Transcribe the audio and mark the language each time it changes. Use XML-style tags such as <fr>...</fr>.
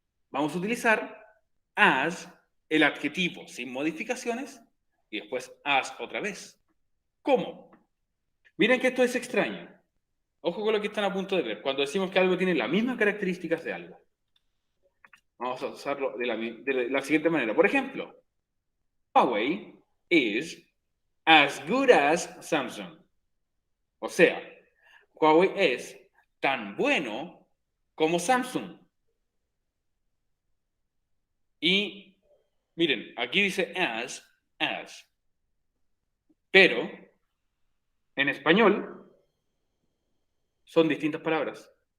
<es>Vamos a utilizar as, el adjetivo sin modificaciones, y después as otra vez. ¿Cómo? Miren que esto es extraño. Ojo con lo que están a punto de ver. Cuando decimos que algo tiene las mismas características de algo. Vamos a usarlo de la siguiente manera. Por ejemplo,</es> <en>Huawei is as good as Samsung.</en> <es>O sea, Huawei es tan bueno como Samsung. Y miren, aquí dice as. Pero en español son distintas palabras.</es>